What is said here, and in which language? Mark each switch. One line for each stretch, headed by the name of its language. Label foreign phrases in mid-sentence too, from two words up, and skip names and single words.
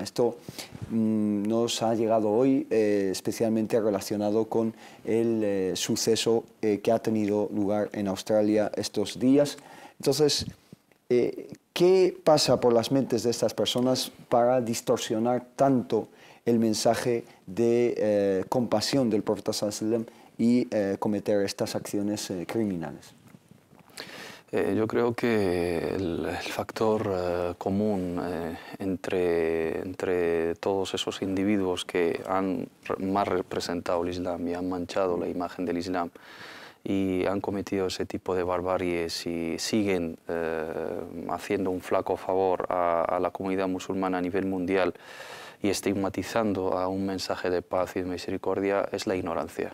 Spanish: Esto nos ha llegado hoy, especialmente relacionado con el suceso que ha tenido lugar en Australia estos días. Entonces, ¿qué pasa por las mentes de estas personas para distorsionar tanto el mensaje de compasión del profeta
Arabic: صلى الله عليه وسلم
Spanish: y cometer estas acciones criminales? Yo creo que el factor común entre todos esos individuos que han más representado el Islam y han manchado la imagen del Islam y han cometido ese tipo de barbaries y siguen haciendo un flaco favor a la comunidad musulmana a nivel mundial y estigmatizando a un mensaje de paz y de misericordia, es la ignorancia.